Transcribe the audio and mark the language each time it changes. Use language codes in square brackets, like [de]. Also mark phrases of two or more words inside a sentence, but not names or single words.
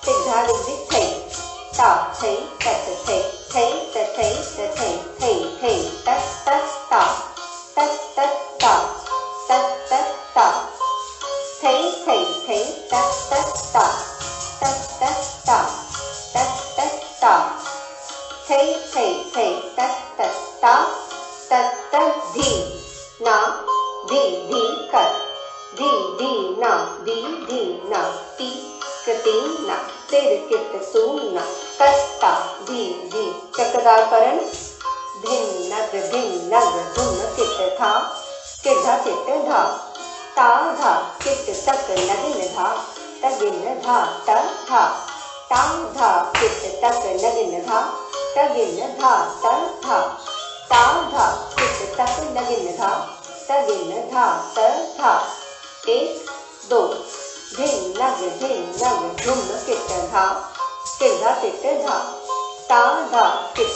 [hi] धा दिग दिग थै ता थै तत थै थै त थै त थै थै थै तत तत ता तत तत ता तत तत ता थै थै थै तत तत ता तत तत ता तत तत ता थै थै थै तत तत ता तत तत धी ना धी धी कत धी धी ना धी धी ना ती कती ना तिर कित तू ना कत्ता धी धी चक्रदार परण भिन्न नग धुम कित था किधा कित धा ता धा कित तक नगिन धा तगिन धा त धा ता धा कित तक नगिन धा तगिन धा त धा ता धा कित तक नगिन धा तगिन धा त धा एक दो धिन नग धुम कित धा किधा कित धा ता धा कित